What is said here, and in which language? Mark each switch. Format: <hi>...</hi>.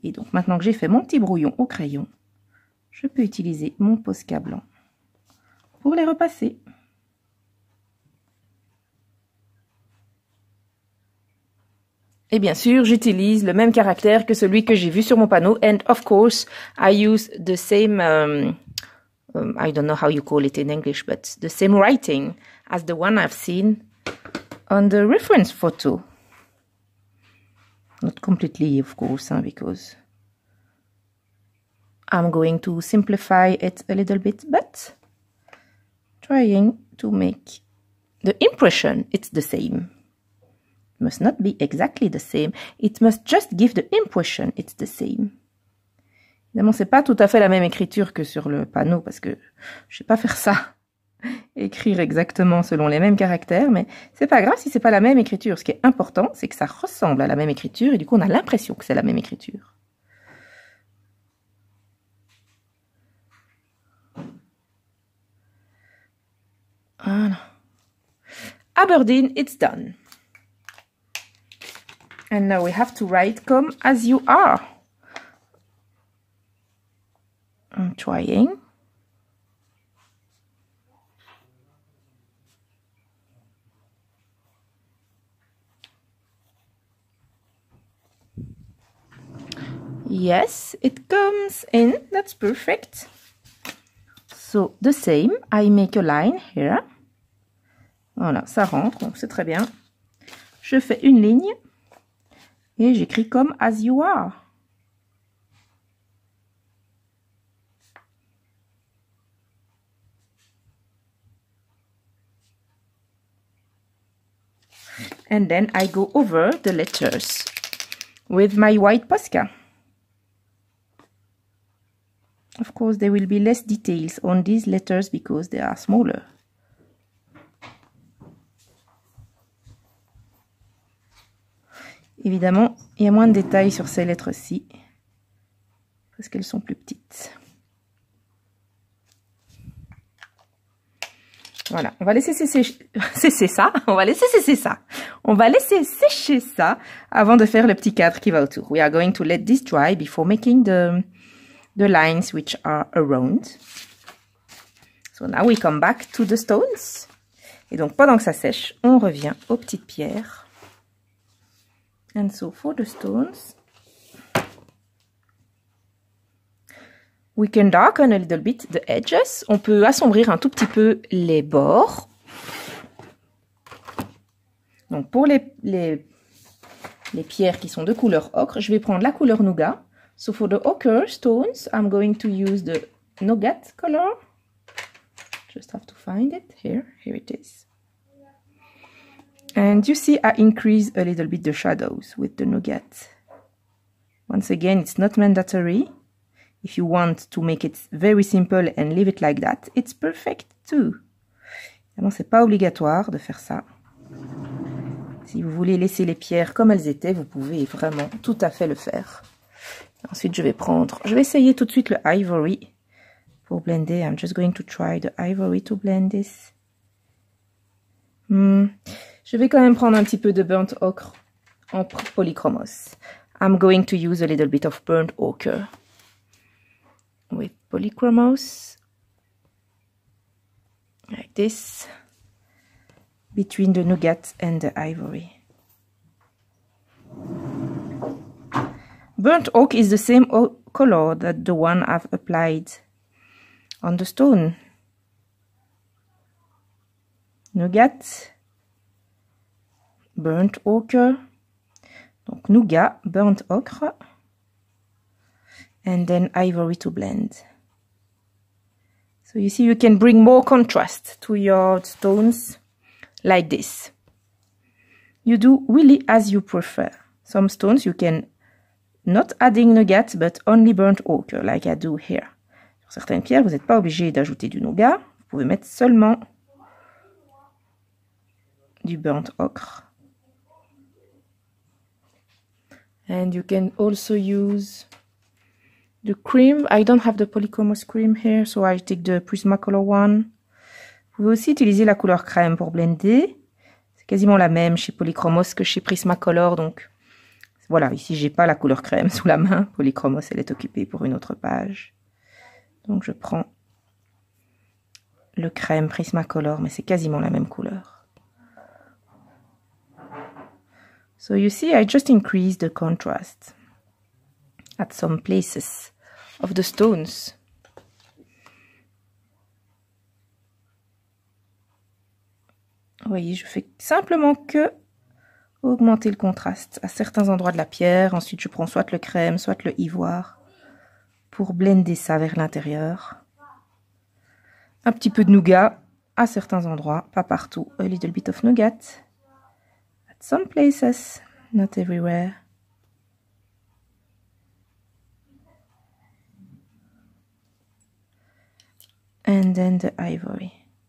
<fr>Et donc, maintenant que j'ai fait mon petit brouillon au crayon, je peux utiliser mon Posca blanc pour les repasser. Et bien sûr, j'utilise le même caractère que celui que j'ai vu sur mon panneau.</fr> <en>And of course, I use the same, I don't know how you call it in English, but the same writing as the one I've seen on the reference photo. Not completely, of course, because I'm going to simplify it a little bit, but trying to make the impression it's the same. It must not be exactly the same. It must just give the impression it's the same.</en> <fr>Évidemment, c'est pas tout à fait la même écriture que sur le panneau parce que je sais pas faire ça. Écrire exactement selon les mêmes caractères, mais c'est pas grave si c'est pas la même écriture. Ce qui est important, c'est que ça ressemble à la même écriture et du coup, on a l'impression que c'est la même écriture.</fr> <en>Voilà. Aberdeen, it's done. And now we have to write come as you are. I'm trying. Yes, it comes in. That's perfect. So the same, I make a line here.</en> <fr>Voilà, ça rentre, donc c'est très bien. Je fais une ligne et j'écris comme</fr> <en>as you are. And then I go over the letters with my white Posca. Of course, there will be less details on these letters because they are smaller.</en> <fr>Évidemment, il y a moins de détails sur ces lettres-ci parce qu'elles sont plus petites. Voilà, on va laisser sécher ça. On va laisser sécher ça. On va laisser sécher ça avant de faire le petit cadre qui va autour.</fr> <en>We are going to let this dry before making the lines which are around. So now we come back to the stones.</en> <fr>Et donc pendant que ça sèche, on revient aux petites pierres.</fr> <en>And so for the stones, we can darken a little bit the edges.</en> <fr>On peut assombrir un tout petit peu les bords. Donc pour les pierres qui sont de couleur ocre, je vais prendre la couleur nougat.</fr> <en>So for the ochre stones, I'm going to use the nougat color. Just have to find it. Here it is. And you see I increase a little bit the shadows with the nougat. Once again, it's not mandatory. if you want to make it very simple and leave it like that, it's perfect too.</en> <fr>Évidemment, c'est pas obligatoire de faire ça. Si vous voulez laisser les pierres comme elles étaient, vous pouvez vraiment tout à fait le faire. Ensuite, je vais essayer tout de suite le ivory pour blender.</fr> <en>I'm just going to try the ivory to blend this.</en> <fr>Je vais quand même prendre un petit peu de burnt ochre en polychromos.</fr> <en>I'm going to use a little bit of burnt ochre with polychromos, like this, between the nougat and the ivory. Burnt oak is the same color that the one I've applied on the stone. Nougat, burnt ochre, donc nougat, burnt ochre, and then ivory to blend. So you see, you can bring more contrast to your stones like this. You do really as you prefer. Some stones you can not adding nougat, but only burnt ochre, like I do here.</en> <fr>Sur certaines pierres, vous n'êtes pas obligé d'ajouter du nougat. Vous pouvez mettre seulement du burnt ochre.</fr> <en>And you can also use the cream. I don't have the polychromos cream here, so I take the Prismacolor one.</en> <fr>Vous pouvez aussi utiliser la couleur crème pour blender. C'est quasiment la même chez Polychromos que chez Prismacolor, donc voilà, ici j'ai pas la couleur crème sous la main. Polychromos, elle est occupée pour une autre page. Donc je prends le crème Prismacolor, mais c'est quasiment la même couleur.</fr> <en>So you see, I just increased the contrast at some places of the stones.</en> <fr>Vous voyez, je fais simplement que augmenter le contraste à certains endroits de la pierre. Ensuite, je prends soit le crème, soit le ivoire pour blender ça vers l'intérieur. Un petit peu de nougat à certains endroits, pas partout.</fr> <en>A little bit of nougat. At some places, not everywhere. And then the ivory.</en>